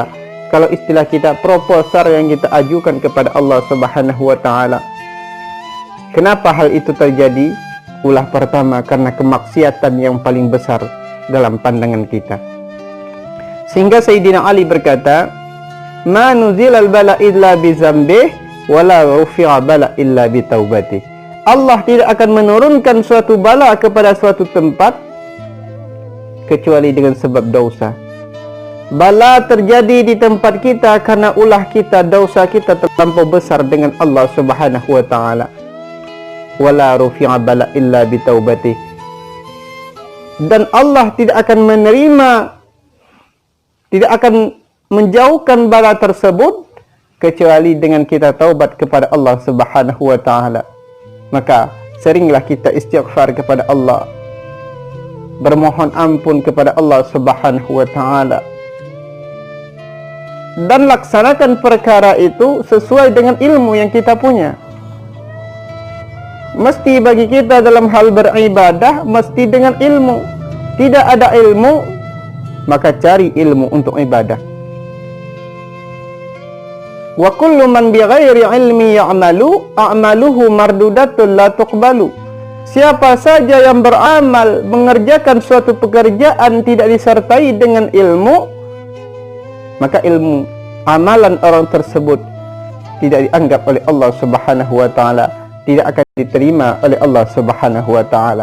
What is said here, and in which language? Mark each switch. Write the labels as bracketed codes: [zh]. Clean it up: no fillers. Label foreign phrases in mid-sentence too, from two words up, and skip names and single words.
[id] Kalau istilah kita, proposal yang kita ajukan kepada Allah [ar] سبحانه وتعالى. [id] Kenapa hal itu terjadi? Ulah pertama, karena kemaksiatan yang paling besar dalam pandangan kita. Sehingga Sayyidina Ali berkata, [ar] ما نزل البلاء إلا بذنب ولا رفع البلاء إلا بتوبة. [id] Allah tidak akan menurunkan suatu bala kepada suatu tempat kecuali dengan sebab dosa. Bala terjadi di tempat kita karena ulah kita, dosa kita terlampau besar dengan Allah [ar] سبحانه وتعالى. ولا رفع البلاء إلا بتوبته. [id] Dan Allah tidak akan menerima, tidak akan menjauhkan bala tersebut kecuali dengan kita taubat kepada Allah [ar] سبحانه وتعالى. [id] Maka seringlah kita istighfar kepada Allah, bermohon ampun kepada Allah [ar] سبحانه وتعالى, [id] dan laksanakan perkara itu sesuai dengan ilmu yang kita punya. Mesti bagi kita dalam hal beribadah mesti dengan ilmu. Tidak ada ilmu, maka cari ilmu untuk ibadah. [ar] وكل من بغير علم يعمل أعماله مردودة لا تقبل. [id] Siapa saja yang beramal mengerjakan suatu pekerjaan tidak disertai dengan ilmu, maka ilmu amalan orang tersebut tidak dianggap oleh Allah [ar] سبحانه وتعالى, [id] tidak akan diterima oleh Allah [ar] سبحانه وتعالى.